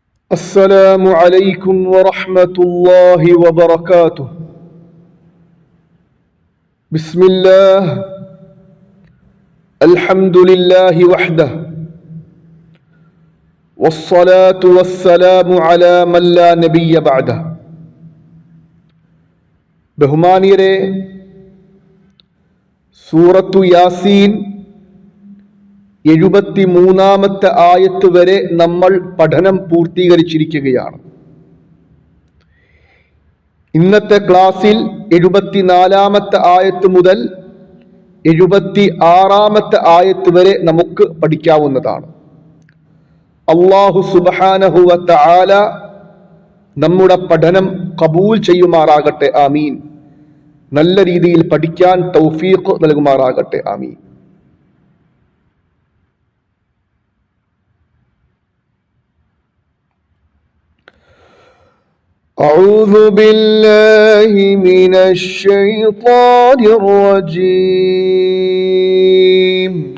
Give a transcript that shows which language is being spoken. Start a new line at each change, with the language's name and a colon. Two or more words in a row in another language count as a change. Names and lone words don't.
Arabic: السلام عليكم ورحمة الله وبركاته. بسم الله، الحمد لله وحده، والصلاة والسلام على من لا نبي بعده.
Malayalam: ബഹുമാനിയരെ, സൂറത്തു യാസീൻ 73-ാമത്തെ ആയത്ത് വരെ നമ്മൾ പഠനം പൂർത്തീകരിച്ചിരിക്കുകയാണ്. ഇന്നത്തെ ക്ലാസ്സിൽ 74-ാമത്തെ ആയത്ത് മുതൽ 76-ാമത്തെ ആയത്ത് വരെ നമുക്ക് പഠിക്കാവുന്നതാണ്.
Arabic: الله سبحانه و تعالى
Malayalam: നമ്മുടെ പഠനം ഖബൂൽ ചെയ്യുമാറാകട്ടെ, ആമീൻ. നല്ല രീതിയിൽ പഠിക്കാൻ തൗഫീഖ് നൽകുമാറാകട്ടെ, ആമീൻ.
Arabic: أعوذ بالله من الشيطان الرجيم.